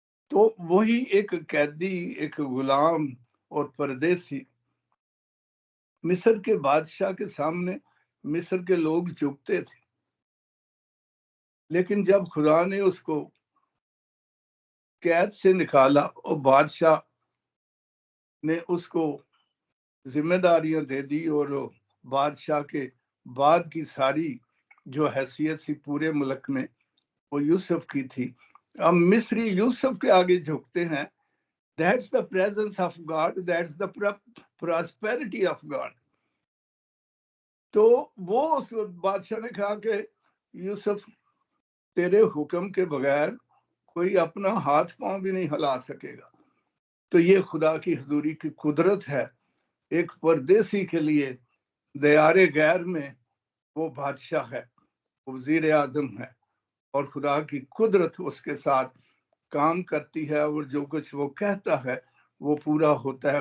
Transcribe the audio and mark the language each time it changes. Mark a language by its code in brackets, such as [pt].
[ur] تو وہی ایک قیدی، ایک غلام اور پردیسی، مصر کے بادشاہ کے سامنے مصر کے لوگ جھکتے تھے، لیکن جب خدا نے اس کو قید سے نکالا اور بادشاہ نے اس کو ذمہ داریاں دے دی، اور بادشاہ کے بعد کی ساری جو حیثیت سی پورے ملک میں وہ یوسف کی تھی. اب مصری یوسف کے آگے جھکتے ہیں. [en] That's the presence of God, that's the prosperity of God. [ur] تو وہ اس بادشاہ نے کہا کہ یوسف، تیرے حکم کے بغیر کوئی اپنا ہاتھ پاؤں بھی نہیں ہلا سکے گا. تو یہ خدا کی حضوری کی قدرت ہے. ایک پردیسی کے لیے دیار غیر میں وہ بادشاہ ہے، وزیر اعظم ہے، اور خدا کی قدرت اس کے ساتھ کام کرتی ہے، اور جو کچھ وہ کہتا ہے وہ پورا ہوتا ہے.